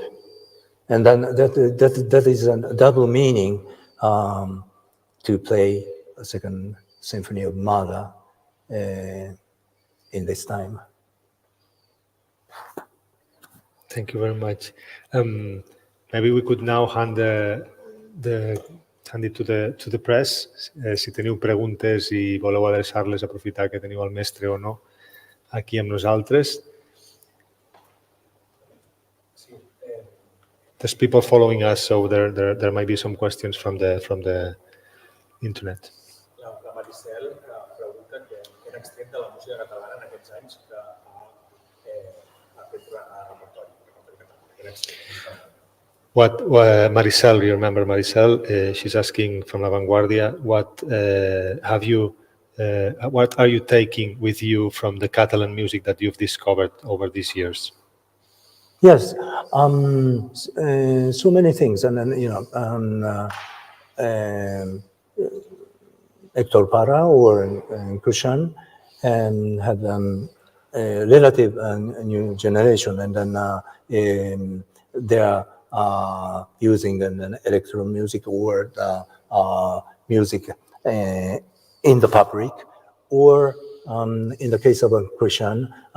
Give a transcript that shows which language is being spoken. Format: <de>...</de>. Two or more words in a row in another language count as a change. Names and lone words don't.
<en>And then that is a double meaning to play a Second Symphony of Mahler in this time. Thank you very much. Maybe we could now hand it to the press.</en> <ca>Si teniu preguntes i voleu adreçar-les, aprofitar que teniu el mestre o no aquí amb nosaltres.</ca> <en>There's people following us, so there might be some questions from the internet.</en> <ca>La Maricel pregunta que era extret de la música catalana en aquests anys que ha fet repertori català.</ca> <en>What Maricel, you remember Maricel? She's asking from La Vanguardia, what are you taking with you from the Catalan music that you've discovered over these years? Yes, so many things, and then, you know, Hector Parra or Kushan, and had a relative new generation, and then there are using an electro music or music in the public, or in the case of a Christian,</en>